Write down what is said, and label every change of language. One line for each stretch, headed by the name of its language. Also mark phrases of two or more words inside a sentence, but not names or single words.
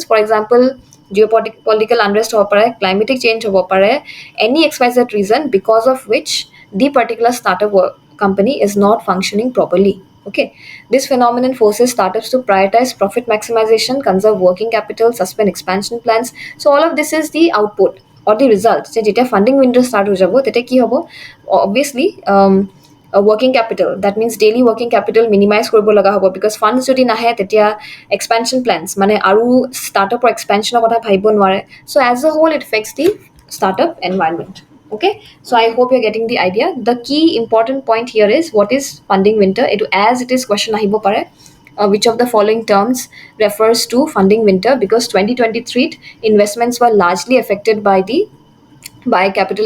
English: For example, geopolitical unrest
Assamese: হ' পাৰে,
English: climatic change
Assamese: হ' পাৰে,
English: any xyz reason because of which the particular startup company is not functioning properly. Okay, this phenomenon forces startups to prioritize profit maximization, conserve working capital, suspend expansion plans. So all of this is the output or the result.
Assamese: So যেতিয়া
English: funding window start
Assamese: হ' যাব তেতিয়া কি হ'ব,
English: obviously working capital, that means daily working capital minimize
Assamese: কৰিব লগা হ'ব,
English: because funds
Assamese: যদি নাহে তেতিয়া
English: expansion plans
Assamese: mane aru startup or expansion or kotha bhabibo nware.
English: So as a whole it affects the startup environment. Okay, so I hope you're getting the idea. The key important point here is what is funding winter. As it is question
Assamese: আহিব পাৰে,
English: which of the following terms refers to funding winter, because 2023 investments were largely affected by capital.